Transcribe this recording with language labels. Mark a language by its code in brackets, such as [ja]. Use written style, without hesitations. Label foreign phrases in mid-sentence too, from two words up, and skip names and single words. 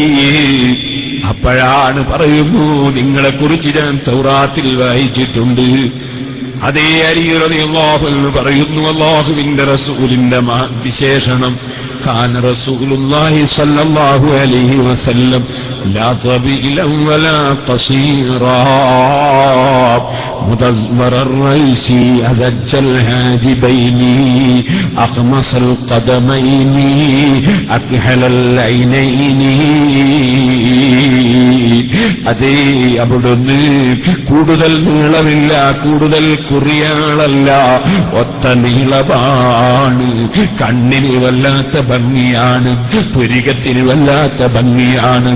[ml] അപ്പോഴാണ് പറയുന്നു, നിങ്ങളെക്കുറിച്ച് ഞാൻ തൗറാത്തിൽ വായിച്ചിട്ടുണ്ട്. അതേ അലി [ar] رضي الله عنه [ml] പറയുന്നു, അല്ലാഹുവിന്റെ റസൂലിന്റെ വിശേഷണം, [ar] كان رسول الله صلى الله عليه وسلم لا طويلا ولا قصيرا, مدزور الريس أزج الهاجبين أقمص القدمين أكحل العينين. [ml] അതേ അവിടുന്ന് കൂടുതൽ നീളമില്ല, കൂടുതൽ കുറിയാളല്ല, ഒത്ത നീളമാണ്. കണ്ണിന് വല്ലാത്ത ഭംഗിയാണ്, പുരികത്തിന് വല്ലാത്ത ഭംഗിയാണ്.